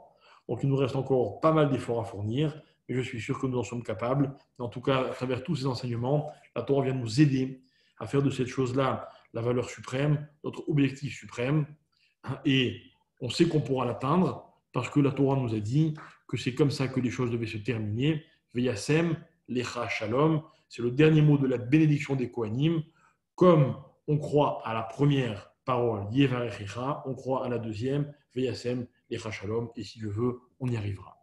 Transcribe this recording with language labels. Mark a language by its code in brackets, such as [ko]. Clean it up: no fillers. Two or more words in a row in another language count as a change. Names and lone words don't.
[fr] Donc, il nous reste encore pas mal d'efforts à fournir, mais je suis sûr que nous en sommes capables. Et en tout cas, à travers tous ces enseignements, la Torah vient nous aider à faire de cette chose-là la valeur suprême, notre objectif suprême. Et on sait qu'on pourra l'atteindre parce que la Torah nous a dit que c'est comme ça que les choses devaient se terminer. [he] וישם לך שלום, [fr] c'est le dernier mot de la bénédiction des Kohanim. Comme on croit à la première parole, Yevarechecha, on croit à la deuxième, [he] וישם לך שלום, [fr] et si Dieu veut, on y arrivera.